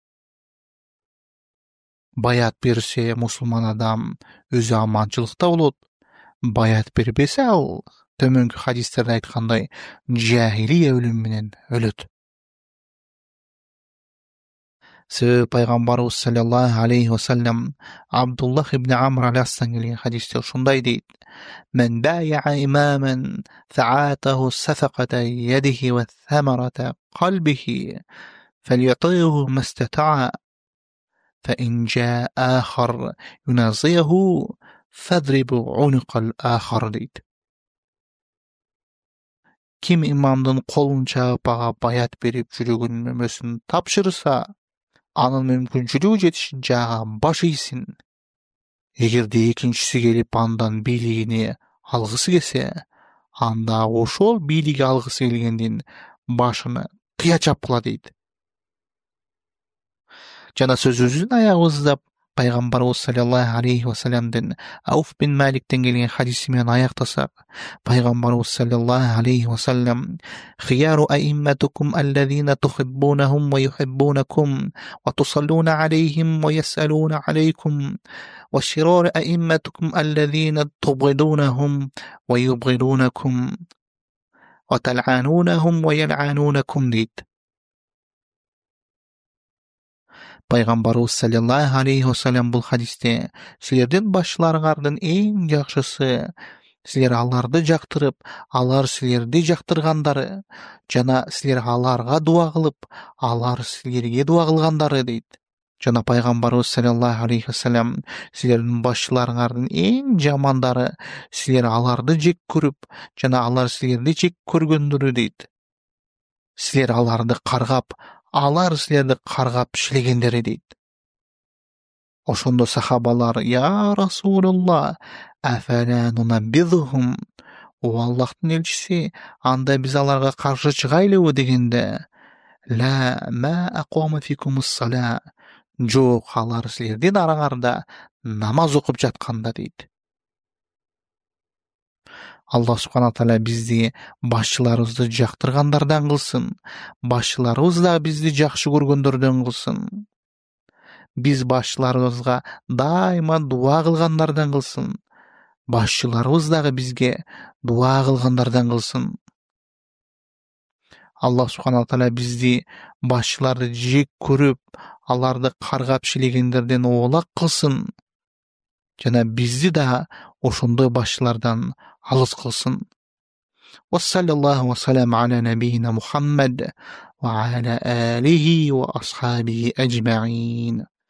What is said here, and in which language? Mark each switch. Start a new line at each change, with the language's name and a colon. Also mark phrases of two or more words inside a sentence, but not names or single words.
Kyrgyz: Баят берсе мусулман адам өзү аманчылыкта болот. Баят бербесе ал төмөнкү хадистерде айткандай жахилия өлүмү менен өлөт. Себеби пайгамбарыбыз
Arabic: صلى الله عليه وسلم
Kyrgyz: Абдуллах ибн Амр аль-Астан келген хадисте ушундай дейт:
Arabic: "من بايع إماما فأعطاه صفقة يده وثمرة قلبه فليطعه ما استطاع فإن جاء آخر ينازعه فاضربوا عنق الآخر" дейт.
Kyrgyz: Ким имамдын колун чаап ага баят берип жүрөгүнүн мөмөсүн тапшырса, анын мүмкүнчүлүгү жетишинче ага баш ийсин. Эгерде экинчиси келип андан бийлигини алгысы келсе, анда ошол бийлиги алгысы келгендин башын кыя чапкыла дейт. Жана сөзүбүздүн аягыбызда пайгамбарыбыз
Arabic: صلى الله عليه وسلم
Kyrgyz: Ауф бин Маликтен келген хадиси менен аяктасак, пайгамбарыбыз
Arabic: صلى الله عليه وسلم خيار أئمتكم الذين تحبونهم ويحبونكم وتصلون عليهم ويصلون عليكم وشرار أئمتكم الذين تبغضونهم ويبغضونكم وتلعنونهم ويلعنونكم" дейт.
Kyrgyz: Пайгамбарыбыз
Arabic: صلى الله عليه وسلم
Kyrgyz: бул хадисте силердин башчыларыңардын эң жакшысы силер аларды жактырып, алар силерди жактыргандары жана силер аларга дуа кылып, алар силерге дуа кылгандары дейт. Жана пайгамбарыбыз
Arabic: صلى الله عليه وسلم
Kyrgyz: силердин башчыларыңардын эң жамандары силер аларды жек көрүп, жана алар силерди жек көргөндөрү дейт. Силер аларды каргап, алар силерди каргап шилегендери дейт. Ошондо сахабалар:
Arabic: "يا رسول الله أفلا ننابذهم?"
Kyrgyz: О Аллахтын элчиси, анда биз аларга каршы чыгайлыбы дегенде:
Arabic: "لا ما أقاموا فيكم الصلاة."
Kyrgyz: Жок, алар силердин араңарда намаз окуп жатканда дейт.
Arabic: الله سبحانه تعالى
Kyrgyz: бизди башчыларыбызды жактыргандардан кылсын. Башчыларыбыз да бизди жакшы көргөндөрдөн кылсын. Биз башчыларыбызга дайыма дуа кылгандардан кылсын. Башчыларыбыз дагы бизге дуа кылгандардан кылсын.
Arabic: الله سبحانه تعالى
Kyrgyz: бизди башчыларды жек көрүп, аларды каргап шилегендерден оолак кылсын. Жана бизди да ошондой башчылардан алыс кылсын.
Arabic: وصلى الله وسلم على نبينا محمد وعلى آله وأصحابه أجمعين.